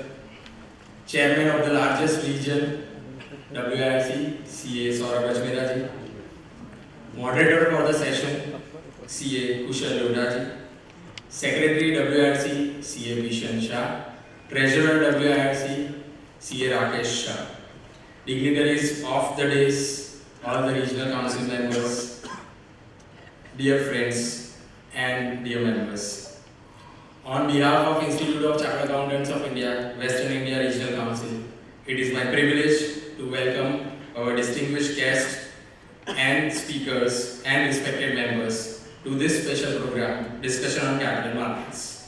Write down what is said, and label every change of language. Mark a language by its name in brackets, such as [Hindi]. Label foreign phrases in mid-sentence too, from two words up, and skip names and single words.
[English] Chairman of the largest region, WIRC, CA Saurabh Ajmera ji, Moderator for the session, CA Kushal Lodha ji, Secretary WIRC, CA Bishan Shah, Treasurer WIRC, CA Rakesh Shah, dignitaries of the dais, all the regional council members, dear friends and dear members, on behalf of Institute of Chartered Accountants of India, Western India Regional Council, it is my privilege to welcome our distinguished guests and speakers and respected members to this special program, Discussion on Capital Markets.